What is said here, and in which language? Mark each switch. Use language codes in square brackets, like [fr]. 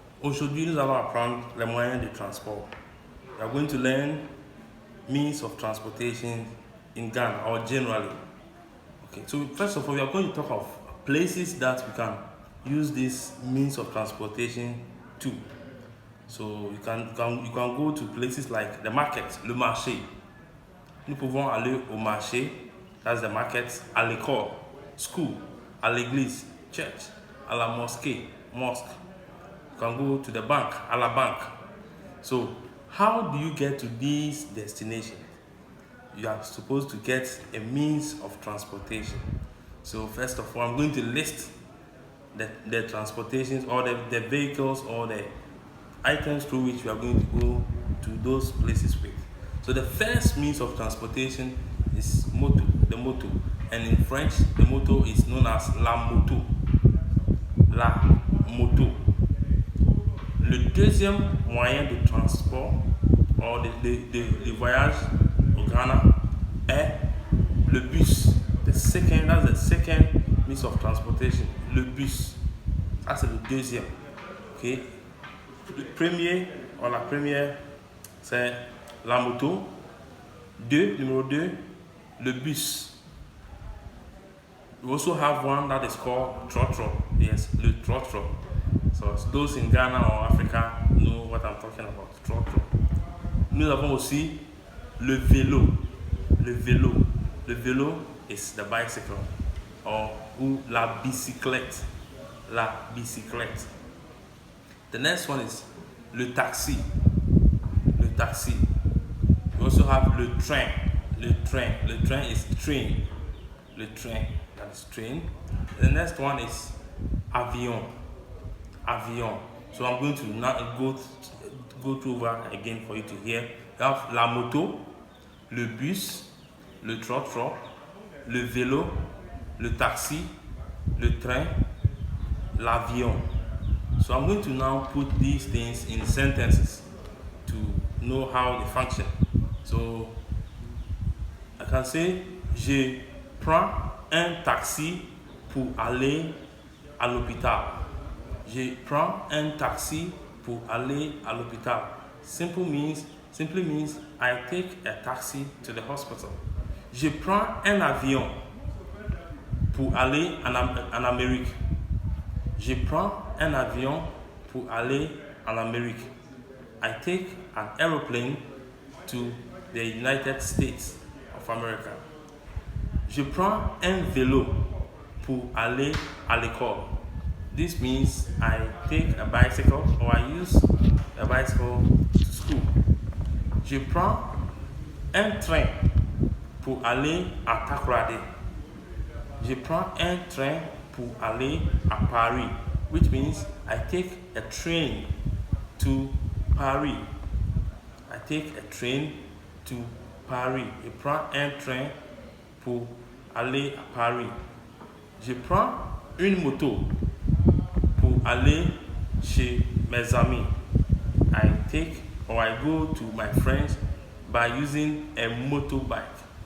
[fr] Aujourd'hui, nous allons apprendre les moyens de transport. [en] We are going to learn means of transportation in Ghana or generally. Okay, so first of all, we are going to talk of places that we can use this means of transportation to. So you can go to places like the market, le marché. Nous pouvons aller au marché, that's the market, à l'école, school, à l'église, church, à la mosquée, mosque. You can go to the bank, à la banque. So how do you get to these destinations? You are supposed to get a means of transportation. So first of all, I'm going to list the transportations or the vehicles or the items through which we are going to go to those places with. So the first means of transportation is moto, the moto. And in French, the moto is known as la moto. [fr] La moto. Le deuxième moyen de transport or de voyage au Ghana est le bus. [en] That's the second means of transportation. [fr] Le bus. Ça c'est le deuxième. Okay. Le premier ou la première c'est la moto. Numéro 2, le bus. [en] We also have one that is called trotro. Yes, le trotro. So those in Ghana or Africa know what I'm talking about. Trotro. [fr] Nous avons aussi le vélo. Le vélo. Le vélo [en] is the bicycle [fr] ou la bicyclette. La bicyclette. [en] The next one is [fr] le taxi. Le taxi. [en] We also have le train. Le train. Le train is train. Le train. That is train. The next one is avion. Avion. So I'm going to now go through that again for you to hear. We have la moto, le bus, le trotro, le vélo, le taxi, le train, l'avion. So I'm going to now put these things in sentences to know how they function. So I can say, [fr] je prends un taxi pour aller à l'hôpital. Je prends un taxi pour aller à l'hôpital. [en] Simply means I take a taxi to the hospital. [fr] Je prends un avion pour aller en Amérique. Je prends un avion pour aller en Amérique. [en] I take an aeroplane to the United States of America. [fr] Je prends un vélo pour aller à l'école. [en] This means I take a bicycle or I use a bicycle to school. [fr] Je prends un train pour aller à Takoradi. Je prends un train pour aller à Paris, [en] which means I take a train to Paris. I take a train to Paris. [fr] Je prends un train pour aller à Paris. Je prends une moto pour aller chez mes amis. [en] I take or I go to my friends by using a motorbike.